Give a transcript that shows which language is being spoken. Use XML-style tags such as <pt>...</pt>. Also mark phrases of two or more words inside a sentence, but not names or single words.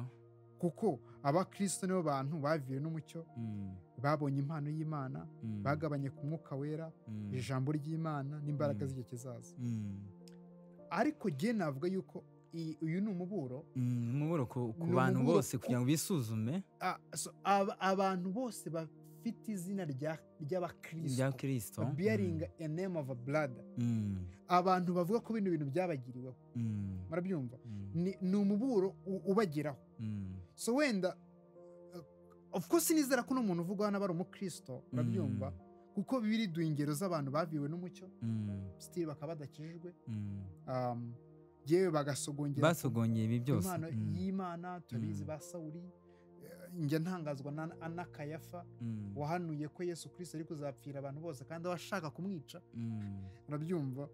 <rw>Kuko abakristo nibo bantu baviwe n'umucyo, babonye impano y'Imana, bagabanye ku Mwuka Wera, ijambo ry'Imana n'imbaraga z'igihe kizaza. Ariko jye navuga yuko uyu ni umuburo. Umuburo ku bantu bose kugira ngo bisuzume. Abantu bose bafite izina ry'abakristo,</rw> <en>bearing a name of a blood.</en> <rw>Abantu bavuga ko bino bintu byabagiriweho. Murabyumva? Ni umuburo ubageraho. So wenda</rw> <en>of course</en> <rw>nizera ko n'umuntu uvugwa n'abari umukristo, murabyumva? Kuko Bibiliya iduha ingero z'abantu baviwe n'umucyo, still bakaba badakijijwe. Yewe basogongeye ibi byose. Impano y'Imana turabizi ba Sawuli. Njye ntangazwa na Kayafa wahanuye ko Yesu Kristo ari kuzapfira abantu bose kandi washaka kumwica.</rw>